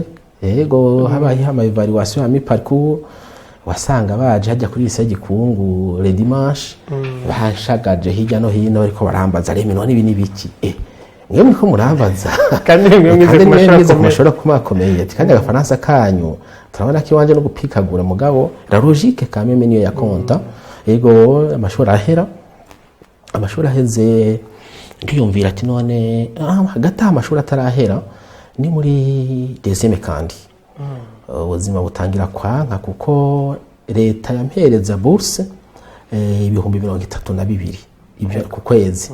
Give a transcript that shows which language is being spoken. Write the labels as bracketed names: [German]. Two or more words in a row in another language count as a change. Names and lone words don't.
[Rundi] Yego habaye ama evaluation ya [French] mi parcours, [Rundi] wasanga baje hajya kuri lycée Gikungu [French] le dimanche, [Rundi] bashagaje hirya no hino ariko barambaza reme none ibi nibiki. Mwe muriko murambaza kandi mwe mwize ku mashuri akomakomeye, kandi agafaransa kanyu turabona ko iwanje no gupikagura mugabo [French] la logique quand même [Rundi] niyo ya konta. Yego amashuri aheze ndiyumvira ati none hagati amashuri atarahera ni muri deuxième kandi ubuzima butangira kwanka, kuko leta yampereza bourse ibihumbi 32 ibyo ku kwezi.